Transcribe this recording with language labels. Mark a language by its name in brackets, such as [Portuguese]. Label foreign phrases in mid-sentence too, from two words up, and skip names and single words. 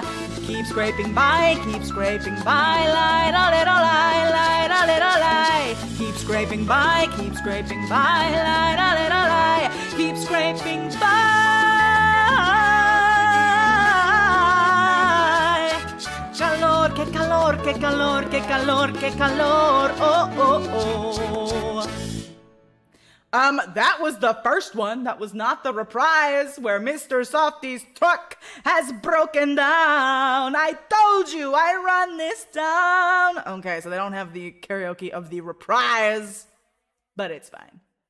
[English] Keep scraping by, light a little lie, light a little lie. Keep scraping by, light a little lie. Keep scraping by. [Spanish] Calor, que calor, que calor, que calor, que calor. Oh, oh, oh. [English] That was the first one. That was not the reprise where Mr. Softy's truck has broken down. I told you I run this town. Okay, so they don't have the karaoke of the reprise, but it's fine.